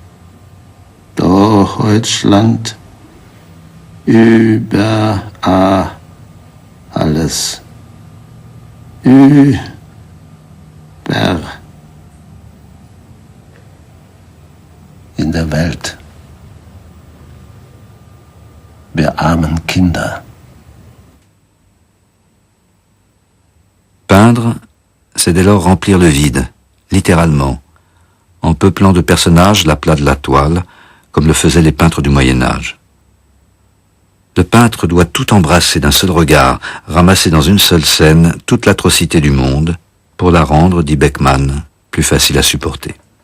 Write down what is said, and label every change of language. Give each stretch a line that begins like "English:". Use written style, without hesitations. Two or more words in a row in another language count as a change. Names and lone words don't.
German: Deutschland. Über alles. Über in der Welt. Wir armen Kinder.
French: Peindre, c'est dès lors remplir le vide, littéralement, en peuplant de personnages l'aplat de la toile, comme le faisaient les peintres du Moyen-Âge. Le peintre doit tout embrasser d'un seul regard, ramasser dans une seule scène toute l'atrocité du monde, pour la rendre, dit Beckmann, plus facile à supporter.